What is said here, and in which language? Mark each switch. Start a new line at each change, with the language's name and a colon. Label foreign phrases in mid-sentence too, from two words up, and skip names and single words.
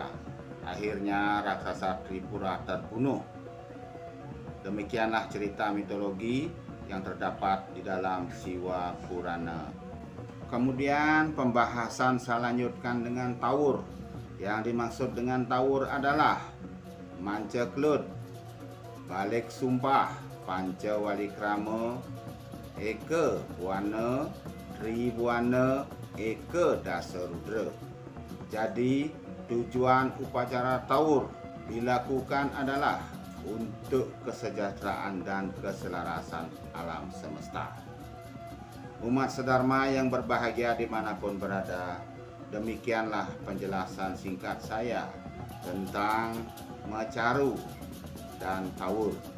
Indonesian: Akhirnya raksasa Tripura terbunuh. Demikianlah cerita mitologi yang terdapat di dalam Siwa Purana. Kemudian pembahasan saya lanjutkan dengan Tawur. Yang dimaksud dengan Tawur adalah Manceklut, Balik Sumpah, Panca Walikrama, Eka Buana, Tribuana, Eka Dasarudra. Jadi tujuan upacara Tawur dilakukan adalah untuk kesejahteraan dan keselarasan alam semesta. Umat sedharma yang berbahagia dimanapun berada, demikianlah penjelasan singkat saya tentang Macaru dan Tawur.